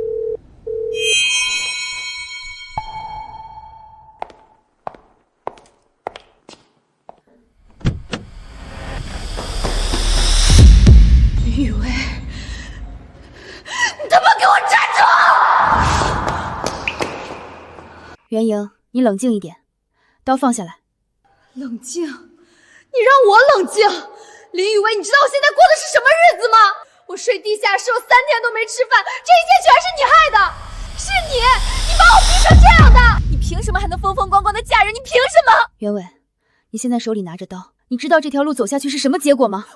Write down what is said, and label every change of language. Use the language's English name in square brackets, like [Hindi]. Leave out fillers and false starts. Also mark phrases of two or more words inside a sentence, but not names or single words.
[Chinese] 林雨薇，你他媽給我站住！袁瑩，你冷靜一點，刀放下來。冷靜？你讓我冷靜？林雨薇，你知道我现在过的是什么日子吗？我睡地下室，我3天都没吃飯，這一切全是你害的，是你把我逼成這樣的，你憑什麼還能風風光光的嫁人？你憑什麼？袁偉，你現在手裡拿着刀，你知道這條路走下去是什麼結果嗎？